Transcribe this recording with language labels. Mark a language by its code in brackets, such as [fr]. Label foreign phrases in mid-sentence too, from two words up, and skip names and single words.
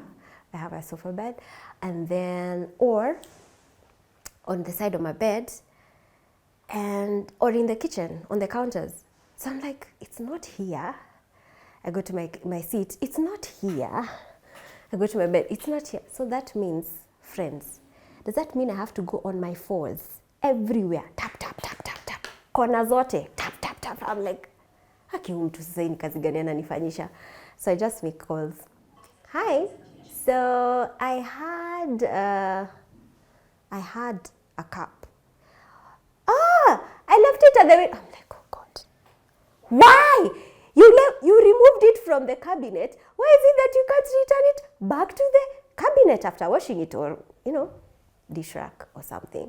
[en] I have a sofa bed, and then, or on the side of my bed, or in the kitchen, on the counters. So I'm like, it's not here. I go to my seat, it's not here. I go to my bed, it's not here. So that means, friends, does that mean I have to go on my 4s everywhere? Tap, tap, tap, tap, tap. [sw] Kona zote, [en] tap, tap, tap. I'm like, [sw] haki huyu mtu sasa ni kazi gani ananifanyisha? [en] So I just make calls. Hi. So I had a cup. I left it at the window. I'm like, oh God, why? You removed it from the cabinet. Why is it that you can't return it back to the cabinet after washing it, or dish rack or something?